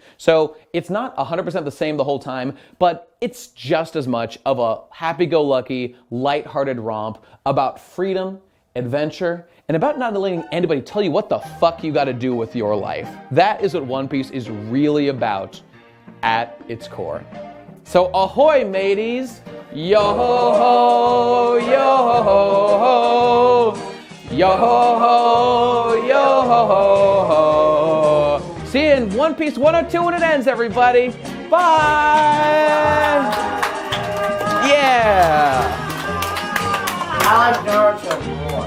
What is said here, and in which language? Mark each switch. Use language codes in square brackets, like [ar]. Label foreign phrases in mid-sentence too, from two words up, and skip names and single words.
[en] So, it's not 100% the same the whole time, but it's just as much of a happy-go-lucky, lighthearted romp about freedom, adventure, and about not letting anybody tell you what the fuck you gotta do with your life. That is what One Piece is really about at its core. So ahoy, mateys! Yo ho ho, yo ho ho, yo ho ho, yo ho ho ho. See you in One Piece 102 when it ends, everybody. Bye! Yeah! I like Naruto more.